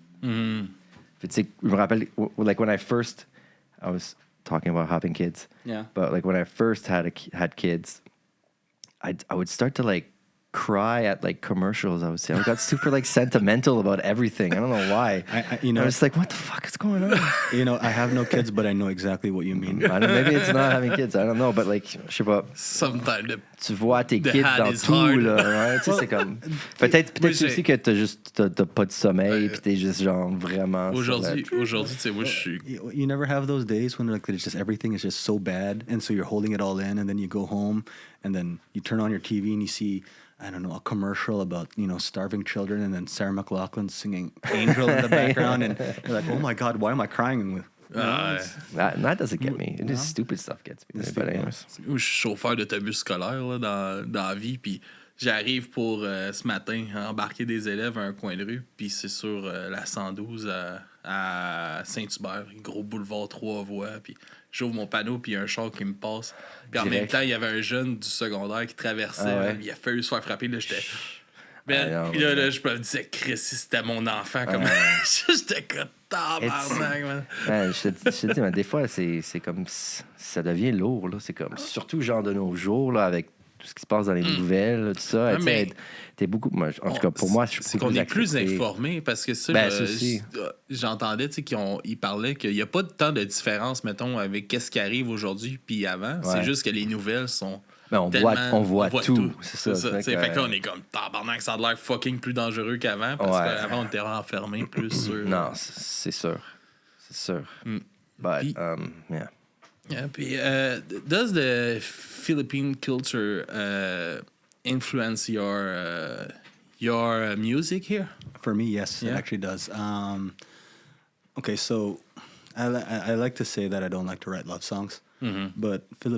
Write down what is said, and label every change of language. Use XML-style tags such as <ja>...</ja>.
<fr>Tu sais, je me rappelle,</fr> <en>like when I was talking about having kids, but like when I first had kids, I would start to like cry at like commercials. I got super like sentimental about everything. I don't know why. I was like, what the fuck is going on? I have no kids, but I know exactly what you mean. Maybe it's not having kids. I don't know, but like,</en> <fr>je sais pas.</fr> <en>Sometimes</en> <fr>tu vois tes kids dans tout, là. Ouais, tu sais, c'est comme... Peut-être aussi que t'as pas de sommeil puis t'es juste genre vraiment... Aujourd'hui, tu sais, moi, je suis...</fr> <en>You never have those days when like it's just everything is just so bad, and so you're holding it all in, and then you go home, and then you turn on your TV and you see... I don't know, a commercial about, starving children, and then Sarah McLachlan singing Angel in the background, and you're like, oh my God, why am I crying? That doesn't get me. It just stupid stuff gets me. But anyways.</en> <fr>Je suis chauffeur d'autobus scolaire là, dans la vie, puis j'arrive pour ce matin embarquer des élèves à un coin de rue, puis c'est sur la 112 à Saint-Hubert, gros boulevard 3 voies, puis j'ouvre mon panneau, puis il y a un char qui me passe. Puis en même temps, il y avait un jeune du secondaire qui traversait. Il a fallu se faire frapper. Là, j'étais... Puis là, je me disais, Chris, si c'était mon enfant, comme j'étais Tabarnak, man. Ouais, je te dis, mais des fois, c'est comme... Ça devient lourd, là. C'est comme... Surtout, genre, de nos jours, là, avec tout ce qui se passe dans les nouvelles, là, tout ça. Ouais, mais t'es beaucoup... Moi, en tout cas, pour moi, je suis c'est beaucoup qu'on est plus accepté. informé parce que ça, Ben, ça aussi. j'entendais, tu sais, ils parlaient qu'il n'y a pas tant de différence, mettons, avec qu'est-ce qui arrive aujourd'hui puis avant. C'est juste que les nouvelles sont... Ben, on voit tout. C'est ça. Fait que là, on est comme tabarnak, ça a l'air fucking plus dangereux qu'avant parce qu'avant, on était renfermé plus sur... Non, c'est sûr. C'est sûr. But, Puis-</fr> <en>yeah. Yeah, puis, does the Philippine culture influence your music here? For me, yes, it actually does. Okay, so I like to say that I don't like to write love songs, but Filipino.</en>